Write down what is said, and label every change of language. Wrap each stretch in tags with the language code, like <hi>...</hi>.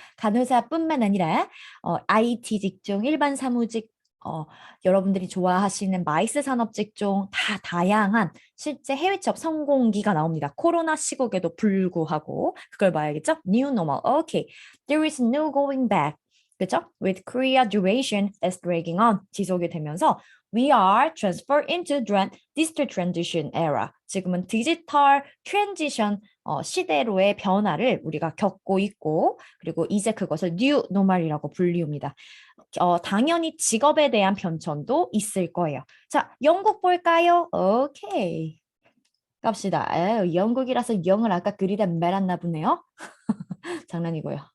<ko>간호사뿐만 아니라 IT 직종, 일반 사무직, 여러분들이 좋아하시는 마이스 산업 직종 다 다양한 실제 해외 취업 성공기가 나옵니다. 코로나 시국에도 불구하고 그걸 봐야겠죠?</ko> <en>New normal. Okay. There is no going back.</en> <ko>그죠?</ko> <en>With Korea duration is dragging on.</en> <ko>지속이 되면서</ko> <en>We are transferred into digital transition era.</en> <ko>지금은 디지털 트랜지션 시대로의 변화를 우리가 겪고 있고 그리고 이제 그것을 new normal이라고 불리웁니다. 당연히 직업에 대한 변천도 있을 거예요. 자, 영국 볼까요? 오케이. 갑시다. 영국이라서 영을 아까 그리다 말았나 보네요. 장난이고요.</ko>